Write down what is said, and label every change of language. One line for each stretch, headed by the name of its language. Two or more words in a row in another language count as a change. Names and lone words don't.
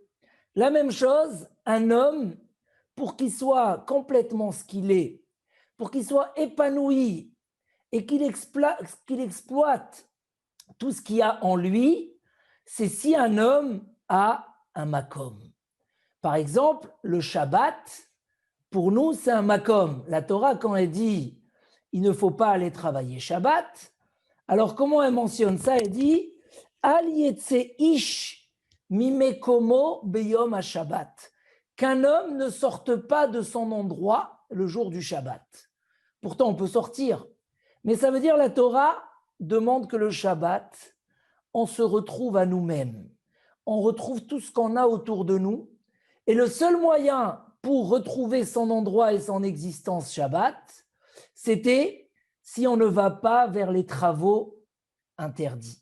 French: La même chose, un homme, pour qu'il soit complètement ce qu'il est, pour qu'il soit épanoui et qu'il exploite tout ce qu'il y a en lui, c'est si un homme a un makom. Par exemple, le Shabbat, pour nous, c'est un makom. La Torah, quand elle dit il ne faut pas aller travailler Shabbat, alors comment elle mentionne ça? Elle dit
Hebrew: אל יצא איש ממקומו ביום השבת.
French: Qu'un homme ne sorte pas de son endroit le jour du Shabbat. Pourtant, on peut sortir. Mais ça veut dire la Torah demande que le Shabbat, on se retrouve à nous-mêmes. On retrouve tout ce qu'on a autour de nous. Et le seul moyen pour retrouver son endroit et son existence Shabbat, c'était si on ne va pas vers les travaux interdits.